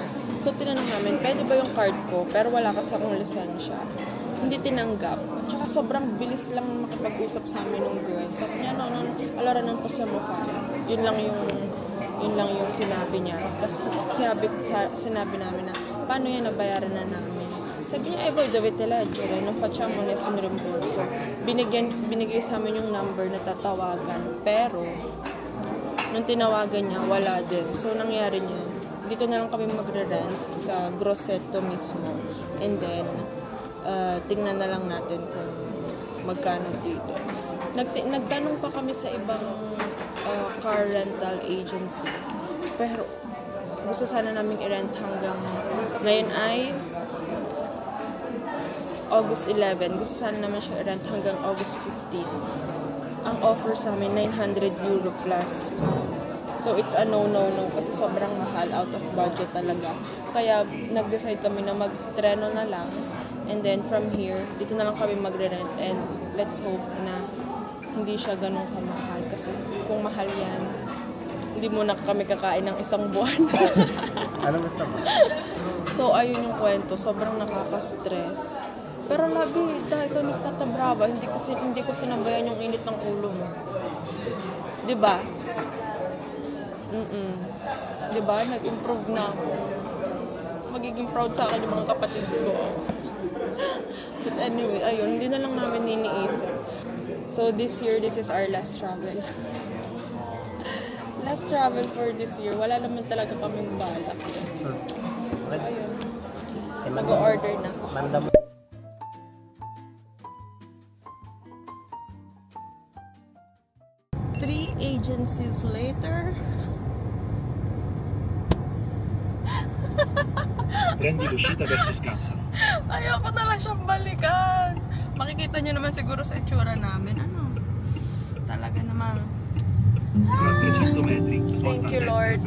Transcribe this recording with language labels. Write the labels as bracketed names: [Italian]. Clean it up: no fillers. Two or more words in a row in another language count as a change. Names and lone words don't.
[Filipino] So, tinanong namin, pwede ba yung card ko? Pero wala kasi akong lisensya. Hindi tinanggap. At saka sobrang bilis lang makipag-usap sa amin ng girl. Sabi niya, no, alara ng pasya mo file. Yun lang yung sinabi niya. Tapos sinabi namin na, paano yan nabayaran na namin? Sabi niya, [Italian] voy dovete leggere, non facciamo nessun rimborso. [Filipino] Binigay sa amin yung number na tatawagan. Pero, nung tinawagan niya, wala din. So, nangyari niya, dito na lang kami magre-rent sa Grosseto mismo. [English] And then, [Filipino] tingnan na lang natin kung magkano dito. Nagtanong pa kami sa ibang [English] car rental agency. [Filipino] Pero, gusto sana namin i-rent hanggang ngayon ay August 11. Gusto sana naman siya i-rent hanggang August 15. Ang offer sa amin, 900 euro plus. [English] So, it's a no [Filipino] kasi sobrang mahal, [English] out of budget [Filipino] talaga. Kaya, nag-decide kami na mag-treno na lang. [English] And then, from here, [Filipino] dito na lang kami magre-rent. [English] And let's hope [Filipino] na hindi siya ganun kamahal. Kasi kung mahal yan, hindi muna kami kakain ng isang buwan. Anong gusto mo? So, ayun yung kwento. Sobrang nakaka-stress. Pero labi, dahil sa Nistata Brava, hindi ko sinabayan yung init ng ulo mo. Diba? Diba? Nag-improve na ako. Magiging proud sa akin yung mga kapatid ko. [English] But anyway, [Filipino] ayun, hindi na lang namin iniisip. [English] So, this year, this is our last travel. Last travel for this year. [Filipino] Wala naman talaga kaming balak. Ayun. Mag-order na ako. [English] 3 agencies later. [Italian] Prendi l'uscita verso Scansano. [Filipino] Ayoko na lang siyang balikan. Makikita nyo naman siguro sa itsura namin. Ano? Talaga namang... [Italian] 300 metri, [English] Thank you, Lord.